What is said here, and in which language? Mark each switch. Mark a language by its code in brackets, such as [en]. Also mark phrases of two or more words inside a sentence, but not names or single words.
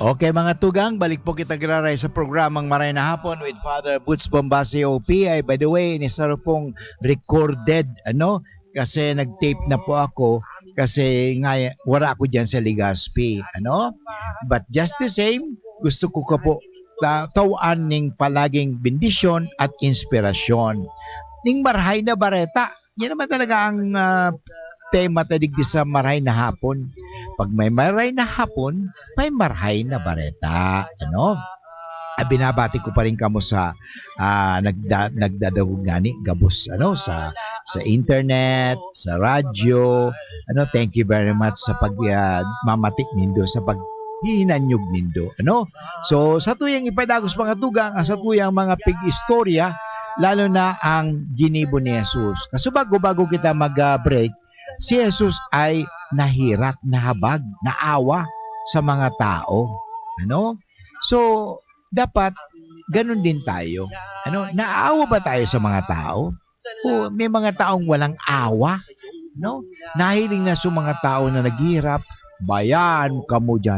[bik] Okay mga tugang, balik po kita graray sa programang Maray na Hapon with Father Boots Bombasi OP. [en] Ay, by the way, [tl] inisaro pong recorded, kasi nag-tape na po ako kasi nga wala ako dyan sa Legazpi, [en] But just the same, [bik] gusto ko po tawaan ning palaging bendisyon at inspirasyon. Ning marhay na bareta, yan naman talaga ang tema tadigdi sa Maray na Hapon. Pag may Maray na Hapon, may marhay na bareta. Binabati ko pa rin kamo sa nagdadawog gani gabos sa internet, sa radyo. [en] Thank you very much [bik] sa pagmamatik nindo, sa paghinanyog nindo. So sa tuyang ipadagos mga tugang, sa tuyang mga pig-istorya, lalo na ang ginibo ni Jesus. [tl] Kasi bago kita mag-break, si Jesus ay nahirap, nahabag, naawa sa mga tao. So, dapat ganun din tayo. Naawa ba tayo sa mga tao? O may mga taong walang awa? Nahiling na sa mga tao na naghihirap, bayan kamo dyan.